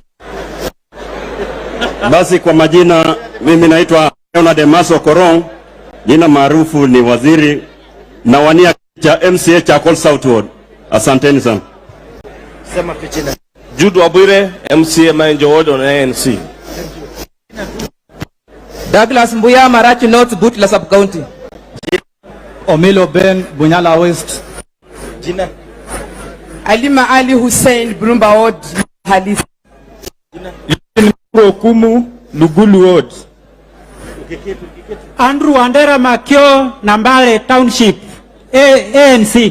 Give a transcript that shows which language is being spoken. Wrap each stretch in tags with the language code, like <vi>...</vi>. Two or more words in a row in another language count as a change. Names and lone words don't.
<sw>Basi kwa majina mimi naitwa Leonard Maso Korong, Jina maarufu ni Waziri na wania cha MCA cha Southward. Asanteni sana. Sema pichina. Jude Wabwire, MCA Manager Ward on ANC. Douglas Mbuya, Marachi North, Butla Sub County. Omilo Ben, Bunyala West. Jina. Alima Ali Hussein, Brumba Ward, Halisi. Jina. Okumu, Lugulu Ward. Andrew Wandera Makio, Nambale Township, ANC.</sw>